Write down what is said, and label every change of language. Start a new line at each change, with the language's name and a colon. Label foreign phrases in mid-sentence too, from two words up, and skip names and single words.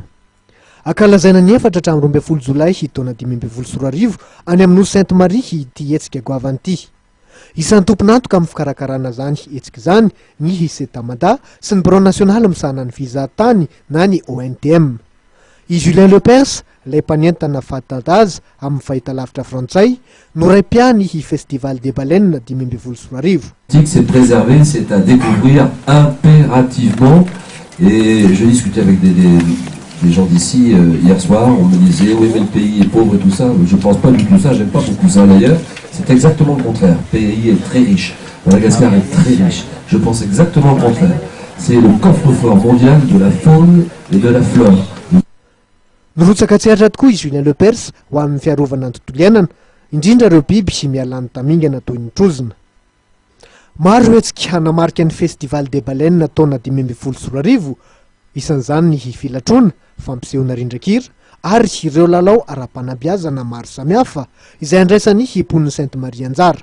Malagasy: Akalazaina ny 4 hatramin'ny 12 Jolay taona 2024 any amin'ny Nosy Sainte Marie ity hetsika goavana ity. Isan'ny tompon'antoka amin'ny fikarakarana zany hetsika zany ny Hisetamada sy ny Bureau national misahana ny fizahantany na ny ONTM. I Julien Lepers, ilay mpanentana fadadaza amin'ny fahitalavitra frantsay, noraim-piany i festival de Baleine 2024.
French: C'est préservé, c'est à découvrir impérativement. Et je discutais avec des gens d'ici hier soir, on me disait oui mais le pays est pauvre et tout ça. Je pense pas du tout ça, j'aime pas beaucoup ça d'ailleurs. C'est exactement le contraire. Le pays est très riche. Madagascar est très riche. Je pense exactement le contraire. C'est le coffre-fort mondial de la faune et de la flore.
Malagasy: Nirotsaka tseratra tokoa i Julien Lepers ho amin'ny fiarovana ny tontolo iainana, indrindra ireo biby sy miha-lany tamingana toy ny trozona. Maro hetsika hanamarika ny festival de Baleine taona 2024, isan'izany ny filatrona, fampisehoana rindran-kira ary ireo lalao ara-panabeazana maro samihafa izay andraisan'ny himpon'ny Sainte Marie anjara.